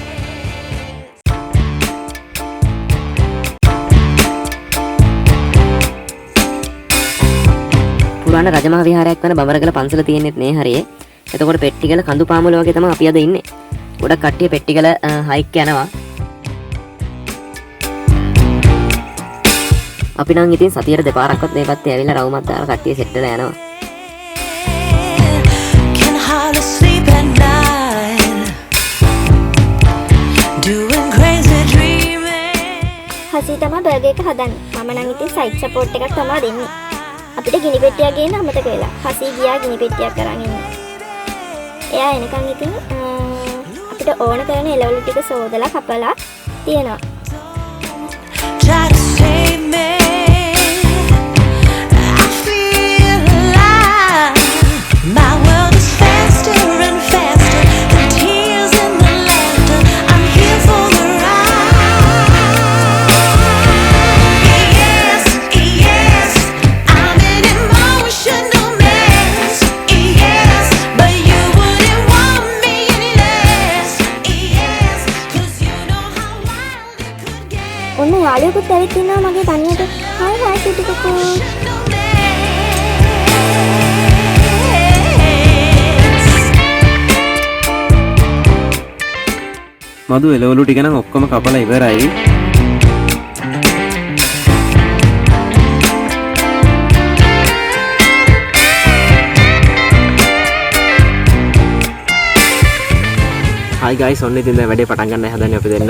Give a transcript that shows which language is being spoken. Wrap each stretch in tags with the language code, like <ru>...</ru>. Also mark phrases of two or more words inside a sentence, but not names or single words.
<si>පුරාණ රජමහා විහාරයක් වන බඹරගල පන්සල තියෙනෙත් මේ හරියේ. එතකොට පෙට්ටිගල කඳු පාමුල වගේ තමයි අපි අද ඉන්නේ. ගොඩක් කට්ටිය පෙට්ටිගල හයික් යනවා. අපි නම් ඉතින් සතියට දෙපාරක්වත් මේ පැත්තේ ඇවිල්ලා රවුමක් දාලා කට්ටිය සෙට් වෙලා යනවා.</si> <en>Can hardly sleep at night, doing crazy dreaming.</en> <si>හසී තමයි බර්ගර් එක හදන්නේ. මම නම් ඉතින් සයිඩ් සපෝට් එකක් තමයි දෙන්නේ. අපිට ගිනි පෙට්ටියක් ගේන්න අමතක වෙලා. හසී ගියා ගිනි පෙට්ටියක් අරන් ඉන්න. එයා එනකන් ඉතින් අපිට ඕන කරන එළවලු ටික සෝදලා කපලා තියනවා.</si> <en>Try to save me. I feel alive. My world is faster and faster. The tears and the laughter. I'm here for the ride. Yes, yes, I'm an emotional mess. Yes, but you wouldn't want me any less. Yes, 'cause you know how wild it could get.</en> <si>ඔන්න යාළුවෙකුත් ඇවිත් ඉන්නවා මගේ තනියට. හායි කිටි කුකු. මදු එළවලු ටික නම් ඔක්කොම කපලා ඉවරයි.</si> <en>hi guys</en> <si>ඔන්න ඉතින් දැන් වැඩේ පටන් ගන්න හදන්නේ අපි දෙන්න.</si>